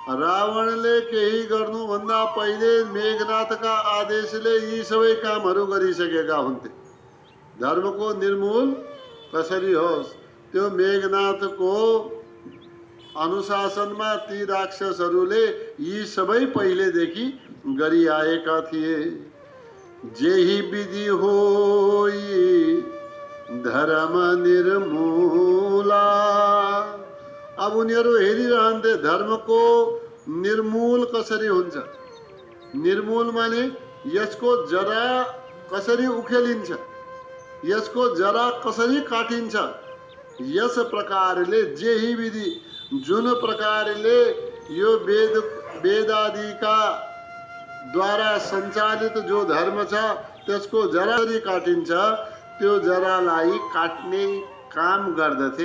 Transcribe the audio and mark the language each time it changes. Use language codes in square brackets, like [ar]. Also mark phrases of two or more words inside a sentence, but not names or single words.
[ne] रावणले केही गर्नुभन्दा पहिले मेघनाथका आदेशले यी सबै कामहरू गरिसकेका हुन्थे। धर्मको निर्मूल कसरी होस् त्यो मेघनाथको अनुशासनमा ती राक्षसहरूले यी सबै पहिलेदेखि गरिआएका थिए। [awa] जेही विधि होई धर्म निर्मूला। [ne] अब उनीहरू हेरिरहन्थे धर्मको निर्मूल कसरी हुन्छ। निर्मूल माने यसको जरा कसरी उखेलिन्छ, यसको जरा कसरी काटिन्छ। यस प्रकारले [awa] जेही विधि [ne] जुन प्रकारले यो वेदादिका द्वारा सञ्चालित जो धर्म छ त्यसको जरा कसरी काटिन्छ त्यो जरालाई काट्ने काम गर्दथे।